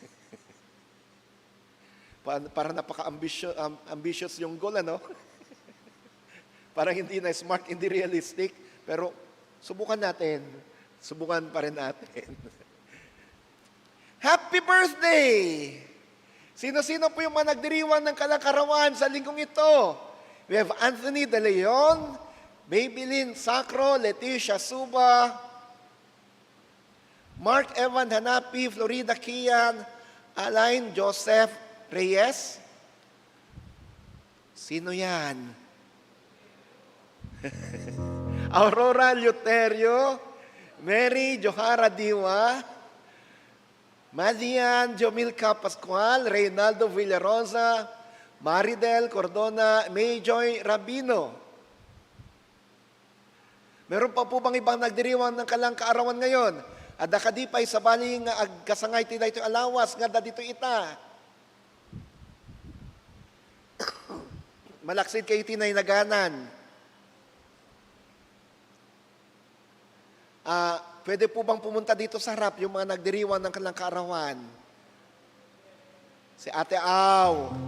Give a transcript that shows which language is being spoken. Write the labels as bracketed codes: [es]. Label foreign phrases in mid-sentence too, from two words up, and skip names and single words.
[tl] Para napaka-ambitious yung goal, ano? Parang hindi na smart, hindi realistic. Pero subukan natin. Subukan pa rin natin. [en] Happy birthday! [tl] Sino-sino po yung mga nagdiriwang ng kalakarawan sa linggong ito? [en] We have Anthony De Leon, Maybelline Sacro, Leticia Suba, Mark Evan Hanapi, Florida Kian, Alain Joseph Reyes. [tl] Sino yan? Aurora Luterio, Mary Johara Diwa, Madian Jomilca Pascual, Reynaldo Villarosa, Maridel Cordona, Mayjoy Rabino. Meron pa po bang ibang nagdiriwang ng kalang kaarawan ngayon? [ilo] Ada kadipay sa baling agkasangay ti daytoy alawas nga da dito ita. Malaksid kayo tinay naganan. [tl] Pwede po bang pumunta dito sa harap yung mga nagdiriwan ng kalang kaarawan? Si Ate Aw.